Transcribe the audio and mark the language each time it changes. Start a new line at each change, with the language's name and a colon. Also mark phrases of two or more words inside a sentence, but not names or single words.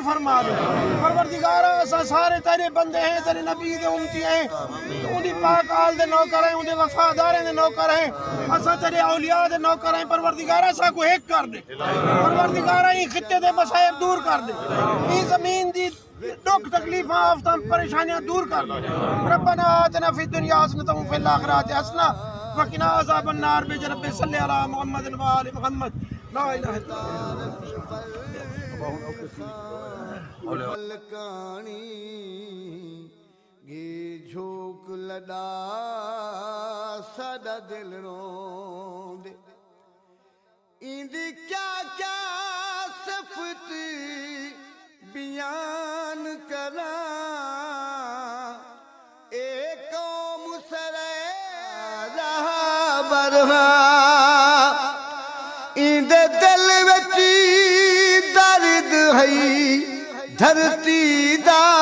Saraiki: فرما دے پروردگار اسا سارے تیرے بندے ہیں تیرے نبی دے امتی ہیں انہیں پاک آل دے نوکر ہیں انہیں وفادار دے نوکر ہیں اسا تیرے اولیاء دے نوکر ہیں پروردگار اسا کو ایک کر دے پروردگار ای کھتے دے مصائب دور کر دے ای زمین دی دکھ تکلیف آفتاں پریشانیاں دور کر دے
Arabic: ربنا آتنا في الدنيا حسنة و في الآخرة حسنة و قنا عذاب النار بجرب صل على محمد و آل محمد لا إله إلا الله
Saraiki: ملکانی گے جھوک لڑا ساڈا دل روندے اندی کیا کیا صفت بیان کرا اے قوم سرے رہا برہا اندے دل وچ درد ہے دھرتی دا